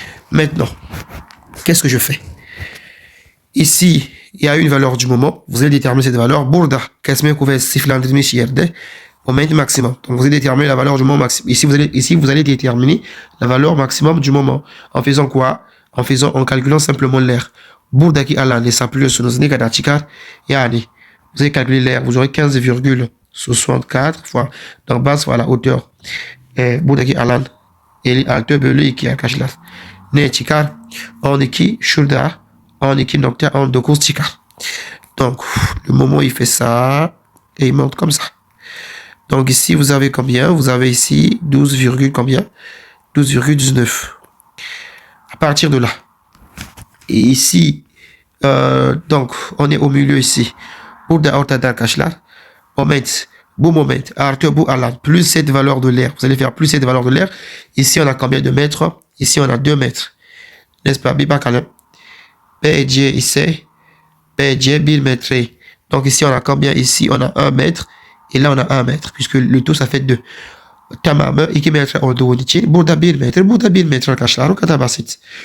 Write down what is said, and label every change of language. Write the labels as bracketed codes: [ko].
[fr] Maintenant, qu'est-ce que je fais? Ici, il y a une valeur du moment. Vous allez déterminer cette valeur. [tr] Burada, kesme kuvvet sıfırlandırılmış yerde. [fr] Moment maximum. Donc, vous allez déterminer la valeur du moment maximum. Ici, vous allez déterminer la valeur maximum du moment. En faisant quoi? En calculant simplement l'air. [tr] Buradaki alan hesaplıyorsunuz. Ne kadar çıkar? [fr] Yani, vous allez calculer l'air. Vous aurez 15,64 fois. Donc, base fois la hauteur. [tr] Buradaki alan 56 bölü 2 arkadaşlar. Ne çıkar? 12 şurada. 12.19 çıkar. [fr] Donc, le moment, il fait ça. Et il monte comme ça. Donc ici, vous avez combien? Vous avez ici 12, combien? 12,19. À partir de là. Et ici, donc, on est au milieu ici. [tr] Burada ortada arkadaşlar. [fr] Moment, [tr] artı bu alan, [fr] plus cette valeur de l'air. Vous allez faire plus cette valeur de l'air. Ici, on a combien de mètres? Ici, on a 2 mètres. N'est-ce pas? [tr] Bir bakalım. [fr] BC ise BC 1 mètre. Donc ici, on a combien? Ici, on a 1 mètre. Et là, on a 1 mètre, puisque le tout, ça fait 2. [tr] Tamamı 2 metre olduğu için burada 1 metre, burada 1 metre arkadaşlar. O kadar basit.